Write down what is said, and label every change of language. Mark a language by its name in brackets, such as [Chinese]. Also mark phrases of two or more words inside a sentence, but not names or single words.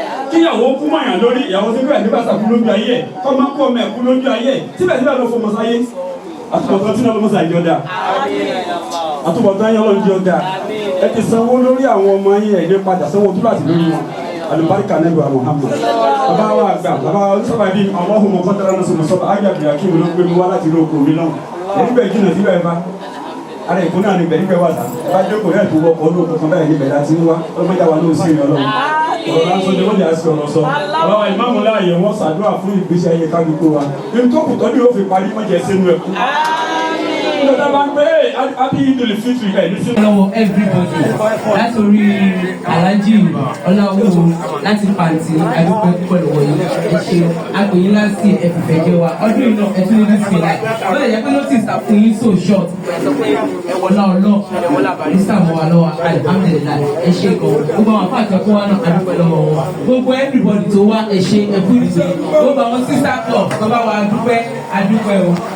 [Yoruba] Kíyàwó kú mọ̀yàn lórí, ìyàwó Síkírù Àyìndé Bàṣà kú lójú ayé ẹ̀, kọ́ máa kú ọmọ ẹ̀ kú lójú ayé ẹ̀, síbẹ̀síbẹ̀ ló fọmọ sáyé. Àtúbọ̀tán tí náà ló mọ̀ sáyé jọ dáa. Àtúbọ̀tán yẹn Ọlọ́run jọ dáa. Ẹ ti sanwó lórí àwọn ọmọ yín, ẹ̀ ní padà sanwó túláàsì lórí wọn. Àlùbáríkà Ànábì wa Muhammad. Bàbá wa àgbà, bàbá wa oníṣọ́ba bíi [Arabic] اللهم قدر ناس مصابا, [Yoruba] ayé àbíyá kí n ló gbé mi wá láti ilé oko mi náà. Ẹni bẹ́ẹ̀ jìnnà síbẹ̀ bá. Ara Èkó náà ni bẹ́ẹ̀ níbẹ̀ wà sá. Bá jókòó rẹ̀ tó wọkọ̀ ní òkú kan báyìí níbẹ̀ láti ń wá. Ọlọ́mọdé wa ló ń sìn Ọlọ́run. Ọ̀rọ̀ lásán ni wọ́n yà á sí ọ̀rọ̀ sọ. Bàbá wa ìmáàmù láàyè wọ́n ṣàdúrà fún ìgbésí ayé kálukú wa. Ní tó kù tọ́jú yóò fi parí, má jẹ́ sínú ẹ̀kú. Nígbà tá a bá ń pè é, [English] happy Eid al-Fitr, [Yoruba] ẹ̀ ní sínú. Lọ́wọ́ everybody, láti orí Alhaji Ọláwó, láti Pàǹtí, a dúpẹ́ púpọ̀ lọ́wọ́ yín. Ẹ ṣe, a pè yín láti ẹ fìfẹ́ jẹ wa. Ọdún yìí náà, ẹ tún ní [English] this year. [Yoruba] Ó lè jẹ́ pé notice ta fún yín [English] so short. [Yoruba] Ọlá Ọlọ́run, ní sàmú wa lọ́wọ́, alhamdulillah. Ẹ ṣe gan. Gbogbo àwọn afáàtọ̀ fún wa náà, a dúpẹ́ lọ́wọ́ wọn. Gbogbo everybody tó wá, ẹ ṣe, ẹ kú ìdíje. Gbogbo àwọn [English] sister club [Yoruba] tó bá wa dúpẹ́, a dúpẹ́ o.